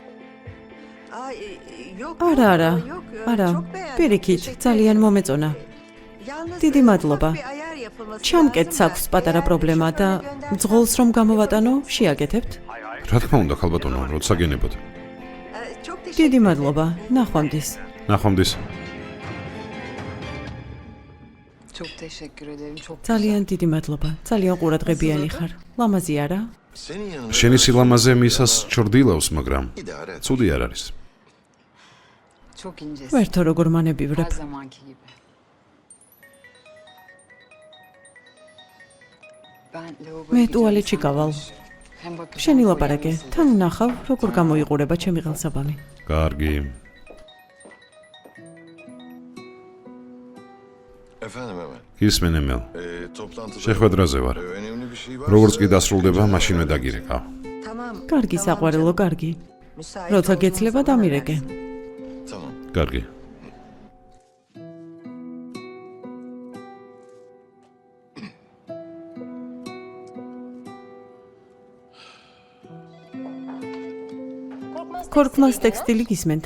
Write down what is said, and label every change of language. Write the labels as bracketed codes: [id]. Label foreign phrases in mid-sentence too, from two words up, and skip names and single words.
[ka] არა, პირიქით, ძალიან მომეწონა. დიდი მადლობა. ჩამკეთს აქვს პატარა პრობლემა და მძღოლს რომ გამოვატანო, შეაკეთებთ? რა თქმა უნდა, ქალბატონო, როცა გენებოთ. დიდი მადლობა, ნახვამდის. ნახვამდის. [tr] Çok teşekkür ederim. Çok [ka] ძალიან დიდი მადლობა. ძალიან ყურადღებიანი ხარ. ლამაზი არა? შენი სილამაზე მისას ჩრდილავს, მაგრამ ცუდი არ არის. [tr] çok incesin. [ka] ვერთო როგორ მანებივრებ. [tr] Her zamanki gibi. Ben [ka] მე ტუალეტში გავალ. [tr] Hem bakacağım. [ka] შენი ლაპარაკე, თან ვნახავ, როგორ გამოიყურება ჩემი ღელსაბამი. კარგი. [tr] Efendim hemen. [ka] ისმენ ემელ. [tr] Toplantıda [ka] შეხვედრაზე ვარ. [tr] önemli bir şey var. [ka] როგორც კი დასრულდება, მაშინვე დაგირეკავ. კარგი საყვარელო, კარგი. როცა გეცლება დამირეკე. [tr] Tamam. [ka] კარგი. ქორქმაზ ტექსტილი გისმენთ.